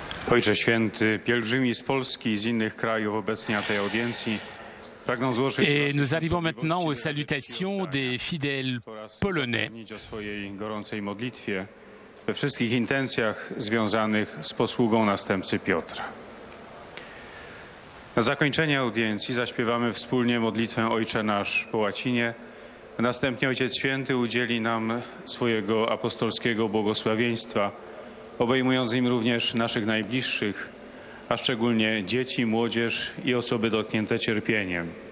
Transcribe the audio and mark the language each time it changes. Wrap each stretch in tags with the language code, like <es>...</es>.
<pl>Ojcze Święty, pielgrzymi z Polski i z innych krajów obecnie na tej audiencji pragną złożyć...</pl> <fr>Et nous arrivons maintenant aux salutations des fidèles polonais.</fr> <pl>...o swojej gorącej modlitwie we wszystkich intencjach związanych z posługą następcy Piotra. Na zakończenie audiencji zaśpiewamy wspólnie modlitwę Ojcze Nasz po łacinie. Następnie Ojciec Święty udzieli nam swojego apostolskiego błogosławieństwa, obejmując im również naszych najbliższych, a szczególnie dzieci, młodzież i osoby dotknięte cierpieniem.</pl>